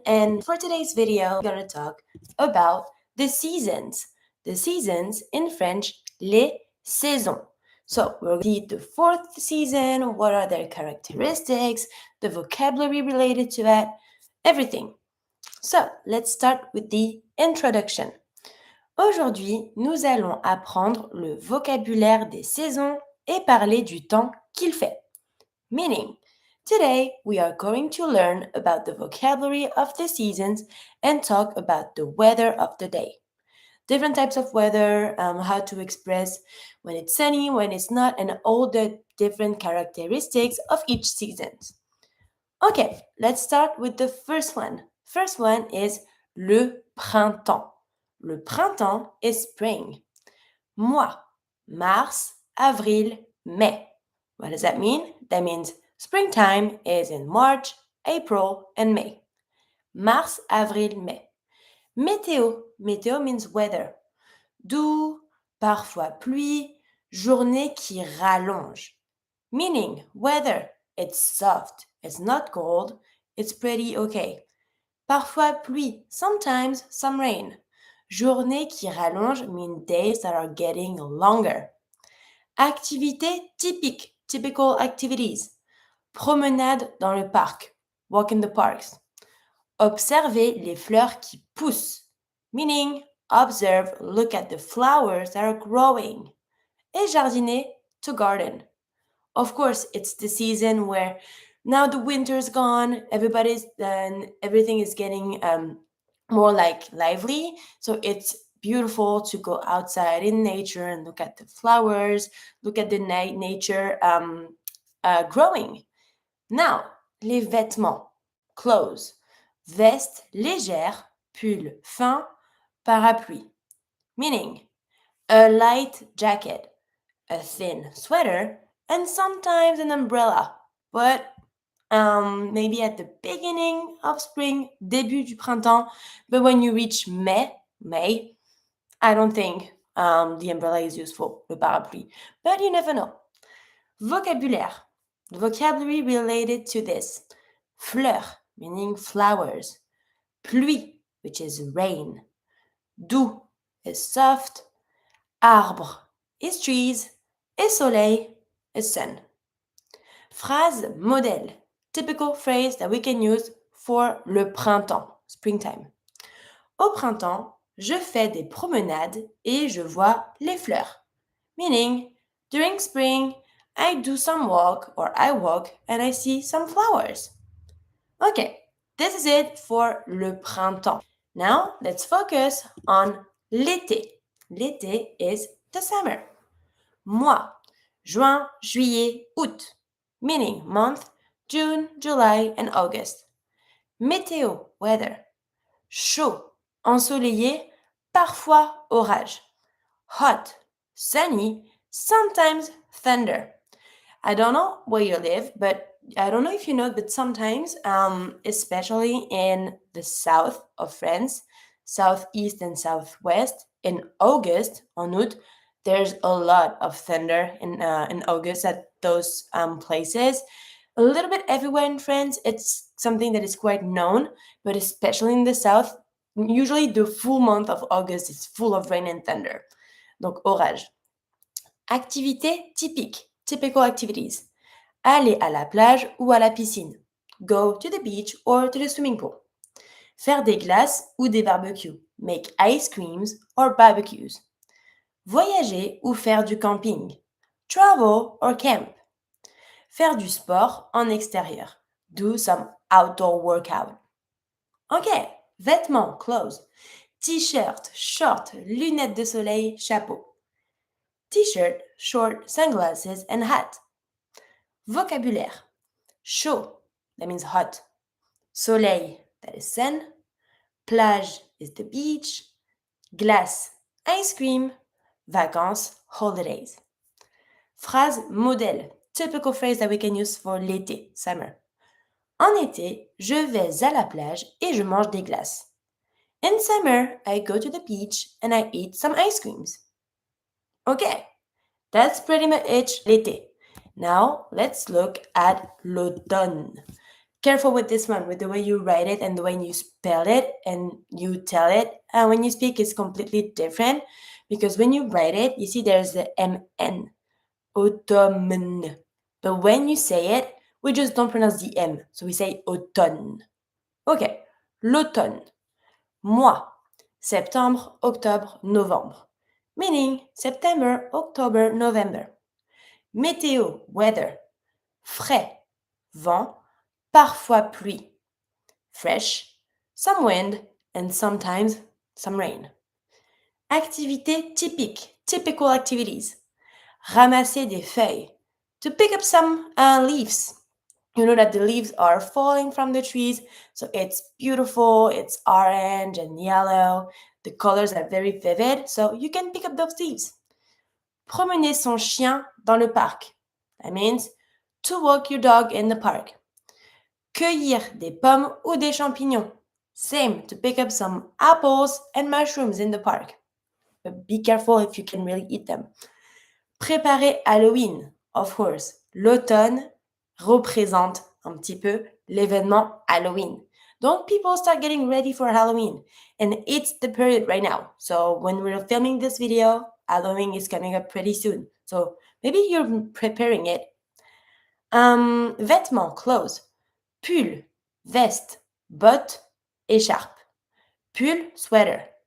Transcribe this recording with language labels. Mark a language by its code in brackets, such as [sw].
[en] And for today's video, we're going to talk about the seasons. The seasons in French, [fr] les saisons. [en] So we're going to see the fourth season, what are their characteristics, the vocabulary related to it, everything. So let's start with the introduction. [fr] Aujourd'hui, nous allons apprendre le vocabulaire des saisons et parler du temps qu'il fait. [en] Meaning, today we are going to learn about the vocabulary of the seasons and talk about the weather of the day. Different types of weather, how to express when it's sunny, when it's not, and all the different characteristics of each season. Okay, let's start with the first one. First one is [fr] le printemps. [en] Le printemps is spring. [fr] Mois, mars, avril, mai. [en] What does that mean? That means springtime is in March, April, and May. [fr] Mars, avril, mai. Météo. [en] Météo means weather. [fr] Doux, parfois pluie, journée qui rallonge. [en] Meaning, weather, it's soft, it's not cold, it's pretty okay. [fr] Parfois pluie, [en] sometimes some rain. [fr] Journée qui rallonge [en] mean days that are getting longer. [fr] Activités typiques, [en] typical activities. [fr] Promenade dans le parc, [en] walk in the parks. [fr] Observer les fleurs qui poussent, [en] meaning observe, look at the flowers that are growing. [fr] Et jardiner, [en] to garden. Of course, it's the season where now the winter's gone, everything is getting more like lively. So it's beautiful to go outside in nature and look at the flowers, look at the nature growing. Now, les vêtements, clothes, [fr] veste légère, pull fin, parapluie. [en] Meaning, a light jacket, a thin sweater, and sometimes an umbrella. But maybe at the beginning of spring, [fr] début du printemps, [en] but when you reach May, I don't think the umbrella is useful, [fr] le parapluie. [en] But you never know. Vocabulaire. The vocabulary related to this. Fleur, meaning flowers. Pluie, which is rain. Doux is soft. Arbre is trees. Et soleil is sun. [fr] Phrase modèle. [en] Typical phrase that we can use for le printemps, springtime. [fr] Au printemps, je fais des promenades et je vois les fleurs. [en] Meaning, during spring, I do some walk or I walk and I see some flowers. Okay, this is it for [fr] le printemps. [en] Now, let's focus on l'été. L'été is the summer. [fr] Mois, juin, juillet, août. [en] Meaning month, June, July, and August. Météo, weather. [fr] Chaud, ensoleillé, parfois orage. [en] Hot, sunny, sometimes thunder. I don't know where you live, but I don't know if you know, but sometimes, especially in the south of France, southeast and southwest, in August, [fr] en août, [en] there's a lot of thunder in August at those places. A little bit everywhere in France, it's something that is quite known, but especially in the south, usually the full month of August is full of rain and thunder. [fr] Donc, orage. Activités typiques, [en] typical activities. [fr] Aller à la plage ou à la piscine. [en] Go to the beach or to the swimming pool. [fr] Faire des glaces ou des barbecues. [en] Make ice creams or barbecues. [fr] Voyager ou faire du camping. [en] Travel or camp. [fr] Faire du sport en extérieur. [en] Do some outdoor workout. Ok, [fr] vêtements, [en] clothes. [fr] T-shirt, short, lunettes de soleil, chapeau. [en] T-shirt, short, sunglasses, and hat. Vocabulaire. Chaud, that means hot. Soleil, that is sun. Plage is the beach. Glace, ice cream. Vacances, holidays. [fr] Phrase modèle. [en] Typical phrase that we can use for l'été, summer. [fr] En été, je vais à la plage et je mange des glaces. [en] In summer, I go to the beach and I eat some ice creams. Okay, That's pretty much it, l'été. Now, let's look at l'automne. Careful with this one, with the way you write it and the way you spell it and you tell it. And when you speak, it's completely different because when you write it, you see there's the MN, automne. But when you say it, we just don't pronounce the M. So we say automne. Okay, l'automne. [fr] Mois, septembre, octobre, novembre. [en] Meaning September, October, November. Météo, weather. [fr] Frais, vent, parfois pluie. [en] Fresh, some wind, and sometimes some rain. [fr] Activité typique, [en] typical activities. [fr] Ramasser des feuilles, [en] to pick up some leaves. You know that the leaves are falling from the trees, so it's beautiful, it's orange and yellow. The colors are very vivid, so you can pick up those leaves. [fr] Promener son chien dans le parc. [en] That means to walk your dog in the park. [fr] Cueillir des pommes ou des champignons. [en] Same, to pick up some apples and mushrooms in the park. But be careful if you can really eat them. [fr] Préparer Halloween, [en] of course. [fr] L'automne représente un petit peu l'événement Halloween. Donc, [en] people start getting ready for Halloween. And it's the period right now. So, when we're filming this video, Halloween is coming up pretty soon. So, maybe you're preparing it. Vêtements, clothes. [fr] Pull, veste, botte, écharpe. [en] Pull, sweater.